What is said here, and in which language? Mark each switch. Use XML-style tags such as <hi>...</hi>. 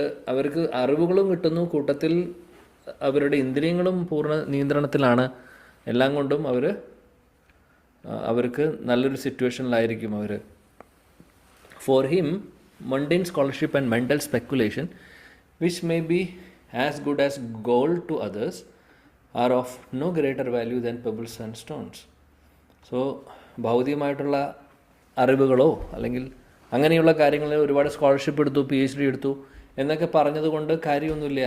<ml>അവർക്ക് അറിവുകളും കിട്ടുന്നു, കൂട്ടത്തിൽ അവരുടെ ഇന്ദ്രിയങ്ങളും പൂർണ്ണ നിയന്ത്രണത്തിലാണ്. എല്ലാം കൊണ്ടും അവർക്ക് നല്ലൊരു സിറ്റുവേഷനിലായിരിക്കും അവർ.</ml> <en>For him mundane scholarship and mental speculation, which may be as good as gold to others, are of no greater value than pebbles and stones.</en> <ml>So ഭൗതികമായിട്ടുള്ള അറിവുകളോ അല്ലെങ്കിൽ അങ്ങനെയുള്ള കാര്യങ്ങളിൽ ഒരുപാട് സ്കോളർഷിപ്പ് എടുത്തു, PhD എടുത്തു എന്നൊക്കെ പറഞ്ഞതുകൊണ്ട് കാര്യമൊന്നുമില്ല.</ml>